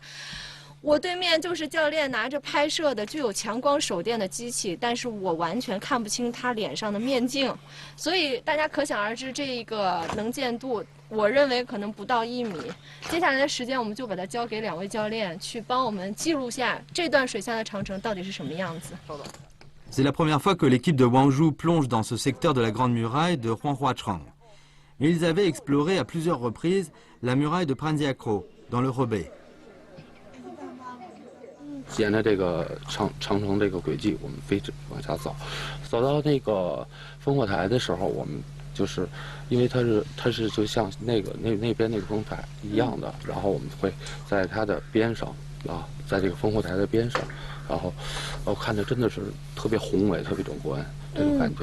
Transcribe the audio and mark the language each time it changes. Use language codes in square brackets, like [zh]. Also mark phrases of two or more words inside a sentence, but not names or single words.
[zh] 我对面就是教练拿着拍摄的具有强光手电的机器，但是我完全看不清他脸上的面镜，所以大家可想而知这个能见度，我认为可能不到1米。接下来的时间，我们就把它交给2位教练去帮我们记录下这段水下的长城到底是什么样子。 [fr] C'est la première fois que l'équipe de Wanzhou plonge dans ce secteur de la Grande Muraille de Huanhuachang. Mais ils avaient exploré à plusieurs reprises la muraille de Pranziakro, dans le Hebei. [zh] 沿着这个长城这个轨迹，我们往下走，走到那个烽火台的时候，我们就是因为它是就像那边那个烽台一样的，然后我们会在它的边上啊，在这个烽火台的边上，然后我看着真的是特别宏伟、特别壮观这种感觉。